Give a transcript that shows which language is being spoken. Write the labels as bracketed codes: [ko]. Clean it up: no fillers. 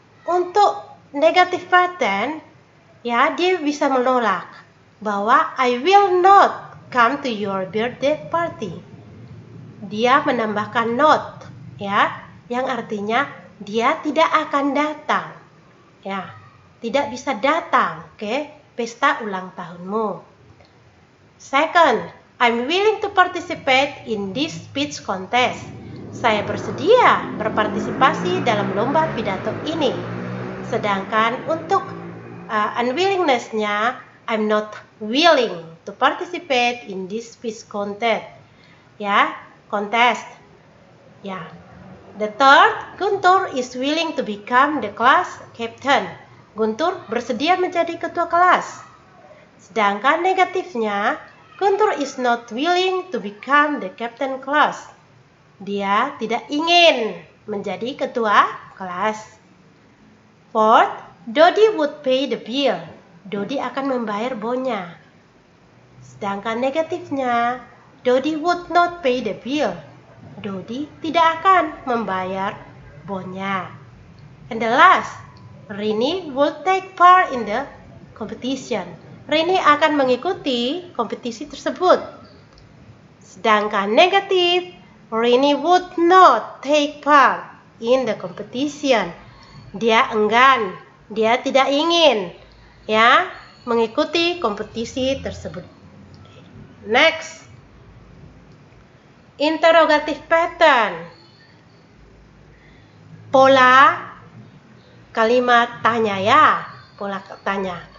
[id] Untuk [en] negative pattern, [id] ya, dia bisa menolak bahwa [en] I will not come to your birthday party. [id] Dia menambahkan not, ya, yang artinya dia tidak akan datang. Ya, tidak bisa datang ke pesta ulang tahunmu. [en] Second, I'm willing to participate in this speech contest. [id] Saya bersedia berpartisipasi dalam lomba pidato ini. Sedangkan untuk unwillingness-nya, [en] I'm not willing to participate in this speech contest. [id] Ya, contest. Ya. [en] The third, Guntur is willing to become the class captain. [id] Guntur bersedia menjadi ketua kelas. Sedangkan negatifnya, [en] Guntur is not willing to become the captain class. [id] Dia tidak ingin menjadi ketua kelas. [en] Fourth, Dodi would pay the bill. [id] Dodi akan membayar bonnya. Sedangkan negatifnya, [en] Dodi would not pay the bill. [id] Dodi tidak akan membayar bonnya. [en] And the last, Rini would take part in the competition. [id] Rini akan mengikuti kompetisi tersebut. Sedangkan negatif, [en] Rini would not take part in the competition. [id] Dia enggan, dia tidak ingin, ya, mengikuti kompetisi tersebut. [en] Next, interrogative pattern. [id] Pola kalimat tanya, ya, pola tanya.